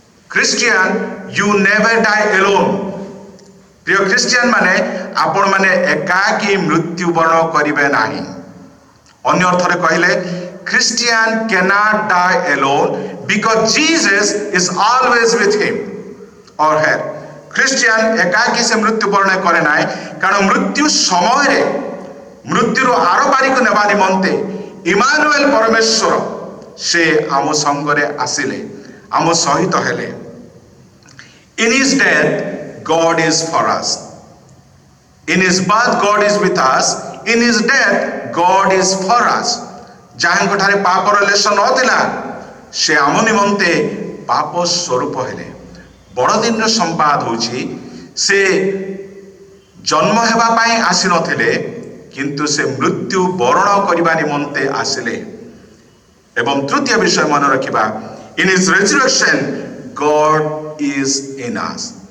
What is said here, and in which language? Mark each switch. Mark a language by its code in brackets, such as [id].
[en] Christian you never die alone। [or] Priya Christian ମାନେ ଆପଣ ମାନେ ଏକାକୀ ମୃତ୍ୟୁବରଣ କରିବେ ନାହିଁ। ଅନ୍ୟ ଅର୍ଥରେ କହିଲେ, [en] Christian cannot die alone because Jesus is always with him or her। [or] Christian ଏକାକୀ ସେ ମୃତ୍ୟୁବରଣ କରେ ନାହିଁ, କାରଣ ମୃତ୍ୟୁ ସମୟରେ ମୃତ୍ୟୁର ଆରପାରିକୁ ନେବା ନିମନ୍ତେ ଇମାନୁଏଲ ପରମେଶ୍ୱର ସେ ଆମ ସଙ୍ଗରେ ଆସିଲେ, ଆମ ସହିତ ହେଲେ। [en] In his death, God is for us. In his birth, God is with us. In his death, God is for us। [or] ଯାହାଙ୍କ ଠାରେ ପାପର ଲେଶ ନଥିଲା ସେ ଆମ ନିମନ୍ତେ ପାପ ସ୍ୱରୂପ ହେଲେ। ବଡ଼ଦିନର ସମ୍ବାଦ ହେଉଛି ସେ ଜନ୍ମ ହେବା ପାଇଁ ଆସିନଥିଲେ, କିନ୍ତୁ ସେ ମୃତ୍ୟୁ ବରଣ କରିବା ନିମନ୍ତେ ଆସିଲେ। ଏବଂ ତୃତୀୟ ବିଷୟ ମନେ ରଖିବା, [en] in his resurrection God is in us।